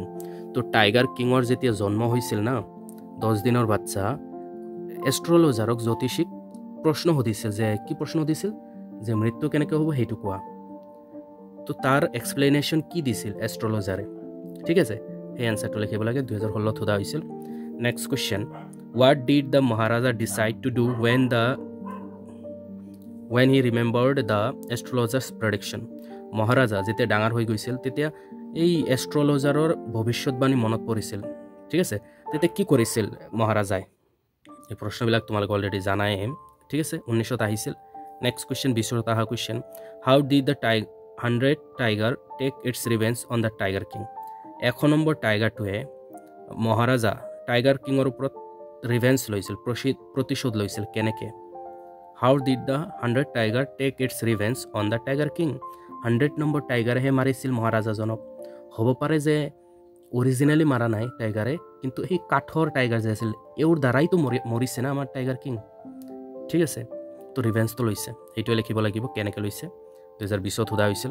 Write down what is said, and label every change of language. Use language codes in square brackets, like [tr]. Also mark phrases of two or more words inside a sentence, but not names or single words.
[as] তো [en] tiger kingৰ [as] যেতিয়া জন্ম হৈছিল না, 10 দিনৰ বাচ্চা, এষ্ট্ৰলজাৰক জ্যোতিষীক প্ৰশ্ন সুধিছিল যে কি প্ৰশ্ন সুধিছিল যে মৃত্যু কেনেকৈ হ'ব সেইটো কোৱা। তো তাৰ এক্সপ্লেনেশ্যন কি দিছিল এষ্ট্ৰলজাৰে। ঠিক আছে, সেই এনচাৰটো লিখিব লাগে। 2016 সোধা হৈছিল। [en] next question, what did the Maharaja decide to do when he remembered the astrologer's prediction। [as] মহাৰাজা যেতিয়া ডাঙৰ হৈ গৈছিল তেতিয়া এই এষ্ট্ৰলজাৰৰ ভৱিষ্যতবাণী মনত পৰিছিল। ঠিক আছে, তেতিয়া কি কৰিছিল মহাৰাজাই। এই প্ৰশ্নবিলাক তোমালোকে অলৰেডি জানাই। ঠিক আছে, 1900 আহিছিল। [en] next question, [as] 20ত অহা কুৱেশ্চন, [en] how did the 100th tiger take its revenge on the tiger king. [as] 100 নম্বৰ টাইগাৰটোৱে মহাৰাজা [en] tiger kingৰ [as] ওপৰত ৰিভেঞ্জ লৈছিল, প্ৰতিশোধ লৈছিল কেনেকৈ। [en] How did the 100th tiger take its revenge on the tiger king? [as] 100 নম্বৰ টাইগাৰেহে মাৰিছিল মহাৰাজাজনক। হ'ব পাৰে যে অৰিজিনেলি মাৰা নাই টাইগাৰে, কিন্তু সেই কাঠৰ টাইগাৰ যে আছিল এওঁৰ দ্বাৰাইতো মৰিছে না আমাৰ [en] tiger king. [as] ঠিক আছে, তো ৰিভেঞ্জটো লৈছে, সেইটোৱে লিখিব লাগিব কেনেকৈ লৈছে। 2020 সোধা হৈছিল।